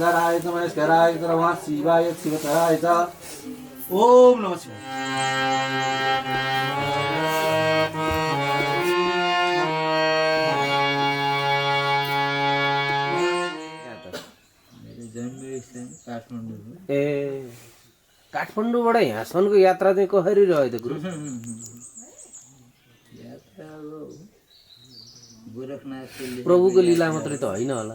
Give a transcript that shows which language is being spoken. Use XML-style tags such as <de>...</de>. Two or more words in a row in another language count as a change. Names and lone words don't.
<sa>नमस्काराय नमः शिवाय शिवतराय च ओम नमः शिवाय</sa> <ne>ए काठमाडौँबाट यहाँसम्मको यात्रा चाहिँ कसरी रह्यो त गुरु प्रभुको लीला मात्रै त होइन होला</ne>